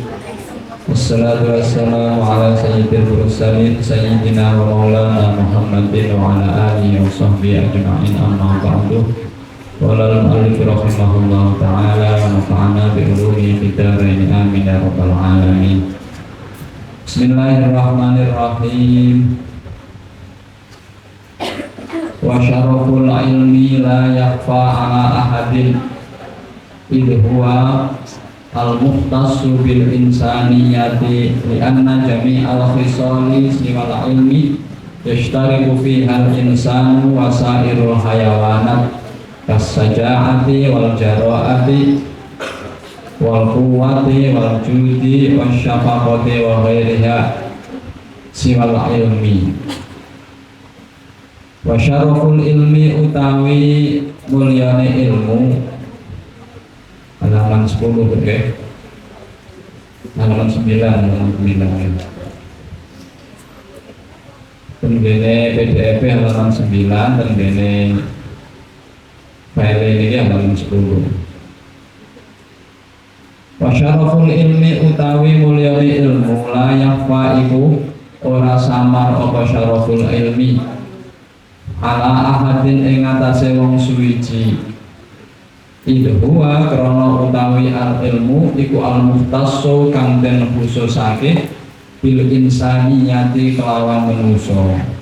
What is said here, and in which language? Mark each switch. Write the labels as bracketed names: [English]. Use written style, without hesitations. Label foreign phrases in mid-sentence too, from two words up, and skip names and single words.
[Arabic] والصلاة والسلام على سيد المرسلين سيدنا ومولانا محمد وعلى آله وصحبه أجمعين، أما بعد. قال المؤلف رحمه الله تعالى ونفعنا بعلومه في الدارين آمين يا رب العالمين. بسم الله الرحمن الرحيم. وشرف العلم لا يخفى على أحد إذ هو المختص بالإنسانية لأن جميع الخصال سوى العلم يشترك فيها الإنسان وسائر الحيوانات كالشجاعة والجراءة والقوة والجود والشفقة وغيرها سوى العلم. وشرف العلم [Javanese] utawi mulyane ilmu, halaman 10 oke. Halaman 9 Tendene PDF halaman 9, tendene [Indonesian] file ini [Javanese] halaman 10. [Arabic] وشرف العلم [Javanese] utawi mulyane ilmu [Arabic] لا يخفى [Javanese] iku ora samar apa [Arabic] شرف العلم على أحد [Javanese] ing atase wong suwiji. Idhuwa krana utawi [Arabic] العلم [Javanese] iku [Arabic] المختص [Javanese] kang den khususake [Arabic] بالإنسانية [Javanese] kelawan manusa.